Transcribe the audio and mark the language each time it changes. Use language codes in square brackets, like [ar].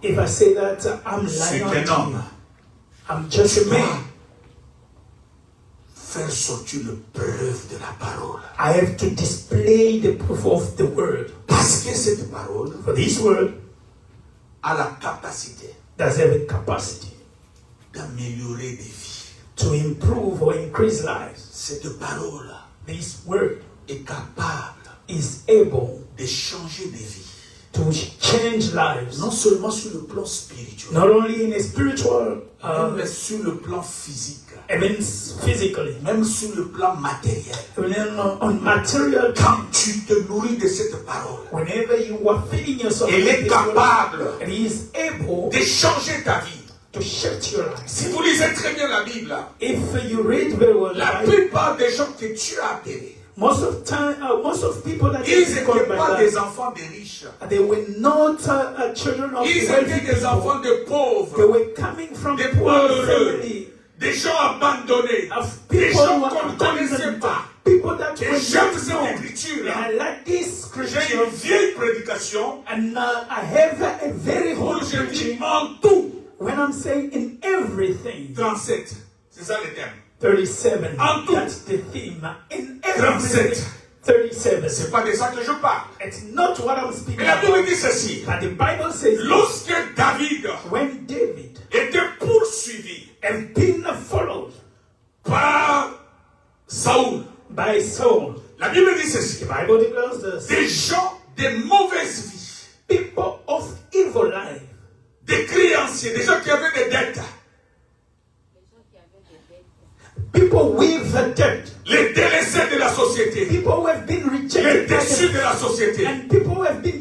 [en] If I say that, I'm lying to you. I'm just a man. [fr] Faire sortir le preuve de la parole. [en] I have to display the proof of the word. [fr] Parce que cette parole, [en] for this word, [fr] a la capacité, [en] does have a capacity [fr] d'améliorer des vies. [en] To improve or increase lives. [fr] Cette parole, [en] this word, [fr] est capable, [en] is able, [fr] de changer des vies. [en] To change lives. [fr] Non seulement sur le plan spirituel. [en] Not only in a spiritual, [fr] mais sur le plan physique. [en] Even physically. [fr] Même sur le plan matériel. [en] Even on material. [fr] Quand tu te nourris de cette parole. [en] Whenever you are feeding yourself. [fr] Elle est capable. [en] It is able. [fr] De changer ta vie. [en] To shift your life. [fr] Si vous lisez très bien la Bible. [en] If you read very well. [fr] La plupart des gens que tu as appelés. [en] Most of people that [fr] ils n'étaient pas des enfants de riches. [en] They were not children of [fr] ils étaient des enfants de pauvres. [en] They were coming from [fr] des [en] poor family. [fr] Des gens abandonnés. Des gens qu'on ne connaissait pas. [en] People that [fr] et j'aime cette écriture. [en] I like this scripture. [fr] J'ai une vieille prédication. [en] And I have a very old preaching. [fr] En tout. [en] When I'm saying in everything. [fr] 37. C'est ça le thème. 37. En tout. [en] That's the theme. In everything. 37. [fr] C'est pas de ça que je parle. [en] It's not what I'm speaking [fr] Mais la Bible dit ceci. [en] But the Bible says. [fr] Lorsque David. [en] When David. [fr] Était poursuivi. [en] And been followed. [fr] Par Saul. [en] By Saul. [fr] La Bible dit ceci. [en] The Bible declares this. [fr] Des gens de mauvaise vie. [en] People of evil life. [fr] Des créanciers, des gens qui avaient des dettes. [en] People with debt. [fr] Les délaissés de la société. [en] People who have been rejected. [fr] Les déçus de la société. [en] And people who have been